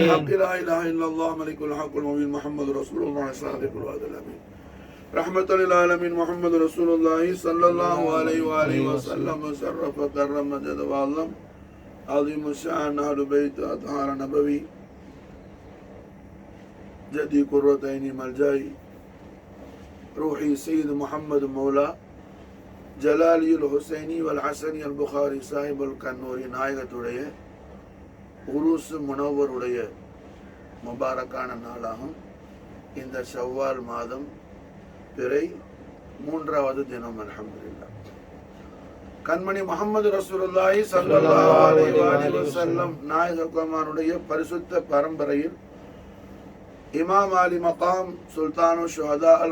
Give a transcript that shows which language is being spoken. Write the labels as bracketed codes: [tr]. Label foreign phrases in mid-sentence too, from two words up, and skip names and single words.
[ar] حق لا اله الا الله ملك الحق المبين محمد رسول الله صادق الوعد الامين رحمة للعالمين محمد رسول الله صلى الله عليه وآله وسلم وشرف وكرم وجد وعظم عظيم الشان أهل بيت أطهار نبوي جدي قرة عيني ملجاي روحي سيد محمد مولا جلالي الحسيني والحسني البخاري صاحب القنوري [ta] நாயகத்துடைய உருஸ் முனவருடைய முபாரக்கான நாளாகும் இந்த ஷவ்வால் மாதம் பிறை 3வது தினம் அல்ஹம்துலில்லாஹ். கண்மணி முஹம்மது [ar] رسول الله صلى الله عليه وسلم [ta] நாயகமானுடைய பரிசுத்த பரம்பரையில் இமாம் அலி மகாம் [ar] سلطان الشهداء [ta] அல்